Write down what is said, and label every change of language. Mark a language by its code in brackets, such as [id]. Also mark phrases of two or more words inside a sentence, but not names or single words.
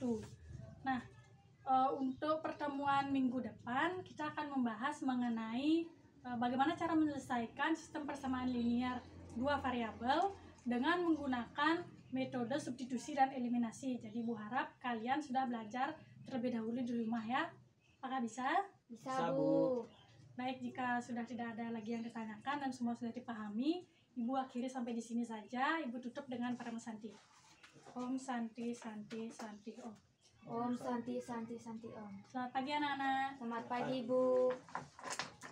[id] Nah, untuk pertemuan minggu depan, kita akan membahas mengenai bagaimana cara menyelesaikan sistem persamaan linear dua variabel dengan menggunakan metode substitusi dan eliminasi. Jadi Bu harap kalian sudah belajar terlebih dahulu di rumah ya. Apakah bisa? Bisa, Bu. Baik, jika sudah tidak ada lagi yang ditanyakan dan semua sudah dipahami, Ibu akhiri sampai di sini saja. Ibu tutup dengan Parama Santi. [sa] Om Santi Santi Santi Om. Om Santi Santi Santi Om. [id] Selamat pagi anak-anak. Selamat pagi, Bu.